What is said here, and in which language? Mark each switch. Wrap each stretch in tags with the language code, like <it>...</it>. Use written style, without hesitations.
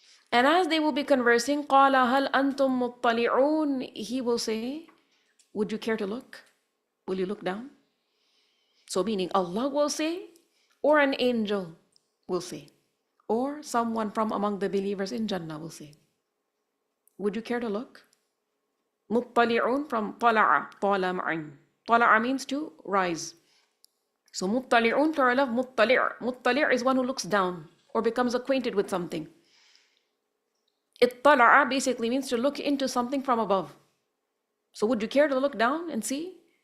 <en>And as they will be conversing,</en> <ar>قَالَ هَلْ أَنْتُمْ مُطَّلِعُونَ,</ar> <en>he will say, would you care to look? Will you look down? So meaning Allah will say, or an angel will say, or someone from among the believers in Jannah will say, would you care to look?</en> <ar>مُطَّلِعُونَ from طَلَعَ, طَلَمْعٍ.</ar> <en>طَلَعَ means to rise. So مُطَّلِعُونَ, plural of مُطَّلِعْ. مُطَّلِعْ is one who looks down or becomes acquainted with something. اطَّلَعَ basically means to look into something from above. So would you care to look down and see?</en>